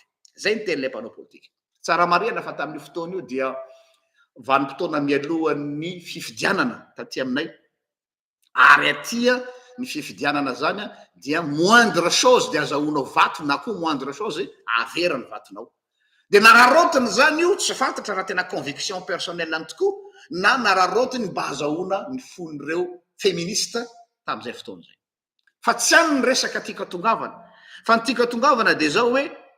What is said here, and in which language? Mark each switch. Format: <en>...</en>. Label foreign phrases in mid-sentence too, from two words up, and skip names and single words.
<mg>Zay ny ten'ilay mpanao politika. Tsara marihana fa tamin'ny fotoana io dia vanim-potoana mialohan'ny fifidianana taty aminay, ary atya ny fifidianana zany a dia</mg> <fr>moindre chose</fr> <mg>de azahoanao vato na koa</mg> <fr>moindre chose</fr> <mg>averany vatonao de nararotiny zany io tsy fantatra raha tena</mg> <fr>conviction personnel</fr> <mg>any tokoa na nararotiny mba azahoana ny fon'ireo féministe tam'izay fotoana zay fa tsy any ny resaka tika tongavana fa ny tika tongavana de zao hoe</mg>